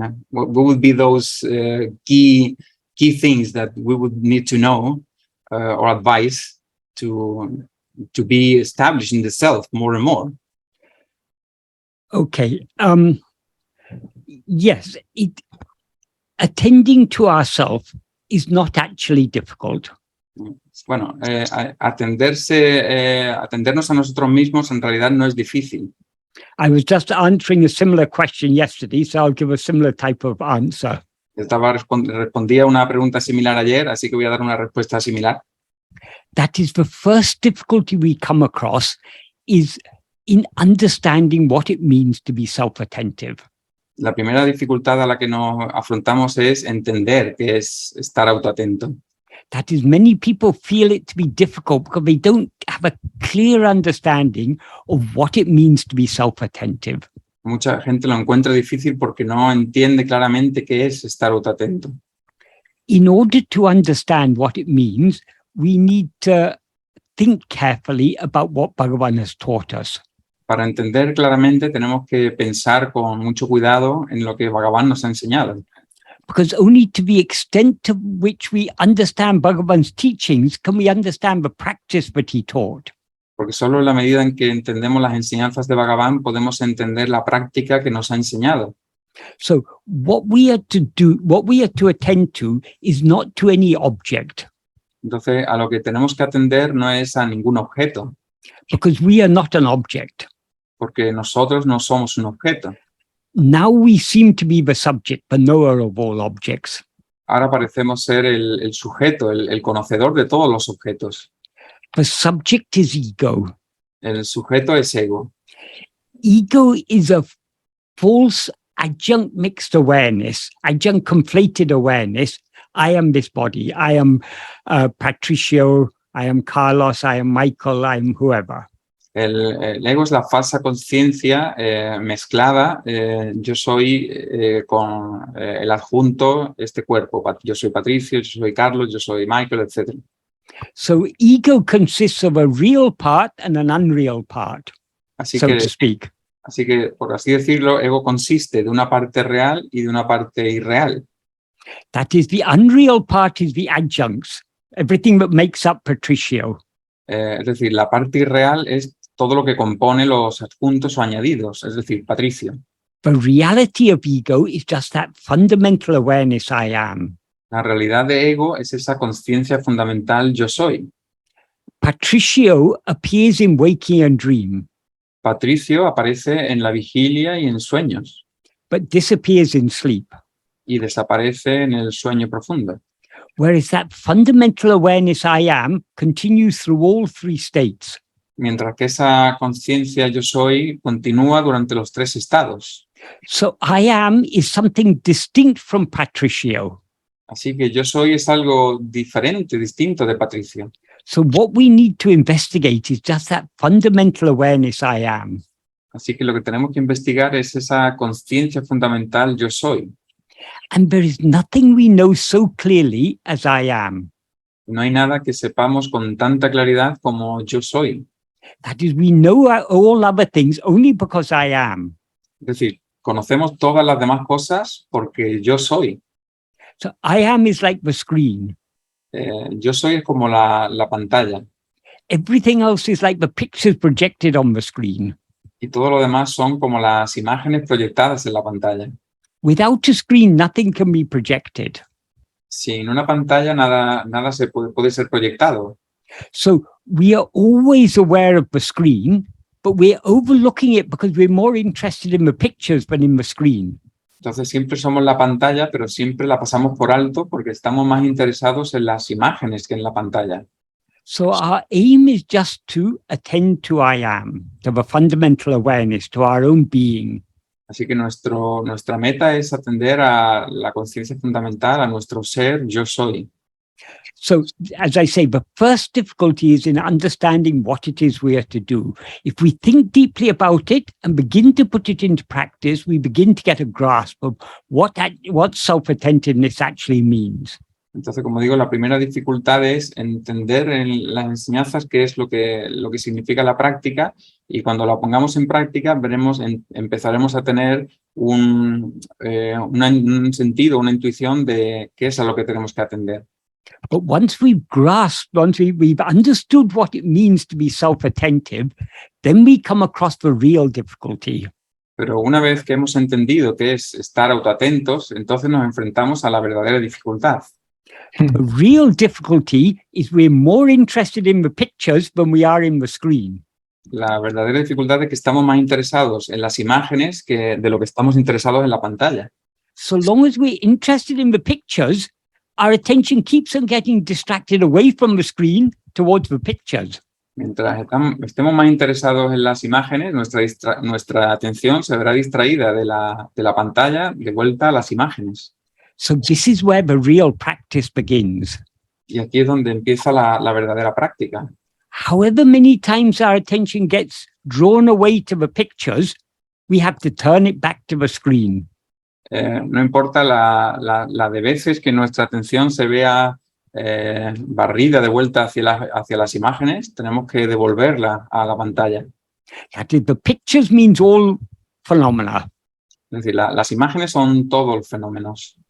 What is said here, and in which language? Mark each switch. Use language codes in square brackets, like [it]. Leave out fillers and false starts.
[en] What would be those key things that we would need to know or advise to be established in the self more and more? Okay. Yes, attending to ourselves is not actually difficult. [es] Bueno, atendernos a nosotros mismos en realidad no es difícil. [en] I was just answering a similar question yesterday, so I'll give a similar type of answer. [es] Respondía una pregunta similar ayer, así que voy a dar una respuesta similar. [en] That is the first difficulty we come across is in understanding what it means to be self-attentive. [es] La primera dificultad a la que nos afrontamos es entender qué es estar autoatento. [en] That is, many people feel it to be difficult because they don't have a clear understanding of what it means to be self-attentive. [es] Mucha gente lo encuentra difícil porque no entiende claramente qué es estar autoatento. [en] In order to understand what it means, we need to think carefully about what Bhagavan has taught us. [es] Para entender claramente tenemos que pensar con mucho cuidado en lo que Bhagavan nos ha enseñado. [en] Because only to the extent to which we understand Bhagavan's teachings can we understand the practice that he taught. [es] Porque solo en la medida en que entendemos las enseñanzas de Bhagavan podemos entender la práctica que nos ha enseñado. [en] So what we are to attend to is not to any object. [es] Entonces, a lo que tenemos que atender no es a ningún objeto. [en] Because we are not an object. [es] Porque nosotros no somos un objeto. [en] Now we seem to be the subject, the knower of all objects. [es] Ahora parecemos ser el sujeto, el conocedor de todos los objetos. [en] The subject is ego. [es] El sujeto es ego. [en] Ego is a false adjunct mixed awareness, adjunct conflated awareness. I am this body. I am Patricio. I am Carlos. I am Michael. I am whoever. [es] El ego es la falsa conciencia mezclada. Yo soy con el adjunto, este cuerpo. Yo soy Patricio, yo soy Carlos, yo soy Michael, etc. [en] So ego consists of a real part and an unreal part, so to speak. [es] Así que, por así decirlo, ego consiste de una parte real y de una parte irreal. [en] That is, the unreal part is the adjuncts, everything that makes up Patricio. [es] Es decir, la parte irreal es todo lo que compone los adjuntos o añadidos, es decir, Patricio. [en] The reality of ego is just that fundamental awareness I am. [es] La realidad de ego es esa conciencia fundamental yo soy. [en] Patricio appears in waking and dream. [es] Patricio aparece en la vigilia y en sueños. [en] But disappears in sleep. [es] Y desaparece en el sueño profundo. [en] Whereas that fundamental awareness I am continues through all three states. [es] Mientras que esa conciencia yo soy continúa durante los tres estados. [en] So I am is something distinct from Patricio. [es] Así que yo soy es algo diferente, distinto de Patricio. [en] So what we need to investigate is just that fundamental awareness I am. [es] Así que lo que tenemos que investigar es esa conciencia fundamental yo soy. [en] And there is nothing we know so clearly as I am. [es] No hay nada que sepamos con tanta claridad como yo soy. [en] That is, we know all other things only because I am. [es] Es decir, conocemos todas las demás cosas porque yo soy. [en] So I am is like the screen. [es] Yo soy es como la pantalla. [en] Everything else is like the pictures projected on the screen. [es] Y todo lo demás son como las imágenes proyectadas en la pantalla. [en] Without a screen, nothing can be projected. [es] Sin una pantalla nada se puede ser proyectado. [en] So we are always aware of the screen, but we're overlooking it because we're more interested in the pictures than in the screen. [es] Entonces siempre somos la pantalla, pero siempre la pasamos por alto porque estamos más interesados en las imágenes que en la pantalla. [en] So our aim is just to attend to I am, to the fundamental awareness, to our own being. [es] Así que nuestra meta es atender a la conciencia fundamental, a nuestro ser, yo soy. [en] So, as I say, the first difficulty is in understanding what it is we are to do. If we think deeply about it and begin to put it into practice, we begin to get a grasp of what self-attentiveness actually means. [es] Entonces, como digo, la primera dificultad es entender en las enseñanzas qué es lo que significa la práctica, y cuando la pongamos en práctica empezaremos a tener un sentido, una intuición de qué es a lo que tenemos que atender. [en] But once we've grasped, once we've understood what it means to be self-attentive, then we come across the real difficulty. [es] Pero una vez que hemos entendido qué es estar autoatentos, entonces nos enfrentamos a la verdadera dificultad. [en] The real difficulty is we're more interested in the pictures than we are in the screen. [es] La verdadera dificultad es que estamos más interesados en las imágenes que de lo que estamos interesados en la pantalla. [en] So long as we're interested in the pictures, our attention keeps on getting distracted away from the screen towards the pictures. [es] Mientras estemos más interesados en las imágenes, nuestra atención se verá distraída de la pantalla de vuelta a las imágenes. [en] So this is where the real practice begins. [es] Y aquí es donde empieza la verdadera práctica. [en] However many times our attention gets drawn away to the pictures, we have to turn it back to the screen. [es] No importa la de veces que nuestra atención se vea barrida de vuelta hacia las imágenes, tenemos que devolverla a la pantalla. [en] That is, the pictures means all phenomena. [es] Es decir, las imágenes son todos los fenómenos.